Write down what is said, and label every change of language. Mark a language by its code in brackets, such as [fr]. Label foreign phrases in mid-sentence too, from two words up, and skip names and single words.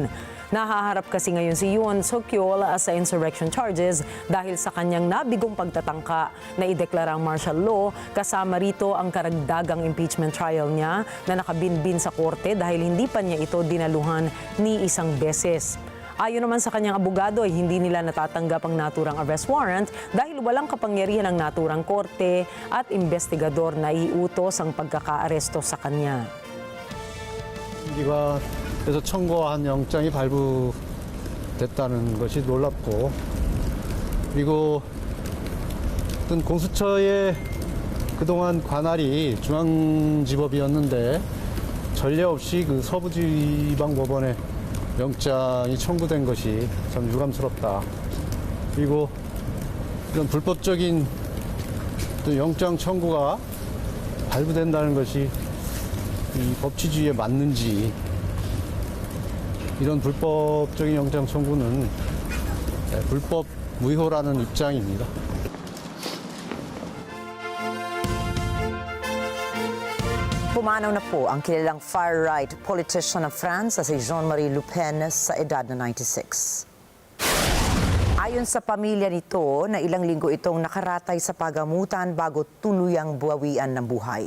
[tl] Nahaharap kasi ngayon si Yoon Suk-yeol sa [en] insurrection charges [tl] dahil sa kanyang nabigong pagtatangka na ideklara ang [en] martial law, [tl] kasama rito ang karagdagang [en] impeachment trial [tl] niya na nakabinbin sa korte dahil hindi pa niya ito dinaluhan ni isang beses. Ayon naman sa kanyang abogado ay hindi nila natatanggap ang naturang [en] arrest warrant [tl] dahil walang kapangyarihan ng naturang korte at investigador na iutos ang pagkakaaresto sa kanya. [ko] 그래서 청구한 영장이 발부됐다는 것이 놀랍고, 그리고 어떤 공수처의 그동안 관할이 중앙지법이었는데 전례 없이 그 서부지방법원에 영장이 청구된 것이 참 유감스럽다. 그리고 이런 불법적인 영장 청구가 발부된다는 것이 이 법치주의에 맞는지, 이런 불법적인 영장 청구는 불법 무효라는 입장입니다. [tl] Pumanaw na po ang kilalang [en] far-right politician [tl] ng France si Jean-Marie Le Pen sa edad na 96. Ayon sa pamilya nito, na ilang linggo itong nakaratay sa pagamutan bago tuluyang buwawian ng buhay.